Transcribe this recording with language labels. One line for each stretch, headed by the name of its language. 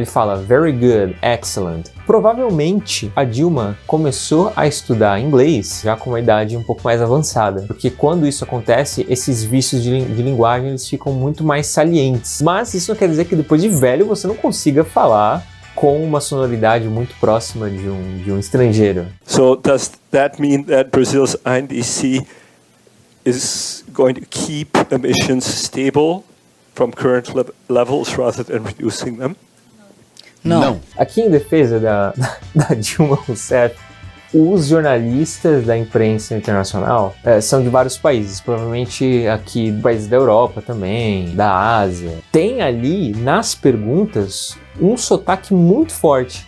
Portuguese: Ele fala
English: very good, excellent.
Portuguese: Provavelmente a Dilma começou a estudar inglês já com uma idade um pouco mais avançada, porque quando isso acontece, esses vícios de linguagem eles ficam muito mais salientes. Mas isso não quer dizer que depois de velho você não consiga falar com uma sonoridade muito próxima de um estrangeiro.
English: So does that mean that Brazil's INDC is going to keep emissions stable from current levels rather than reducing them?
Portuguese: Não. Aqui em defesa da Dilma Rousseff, os jornalistas da imprensa internacional são de vários países, provavelmente aqui países da Europa também, da Ásia. Tem ali nas perguntas um sotaque muito forte.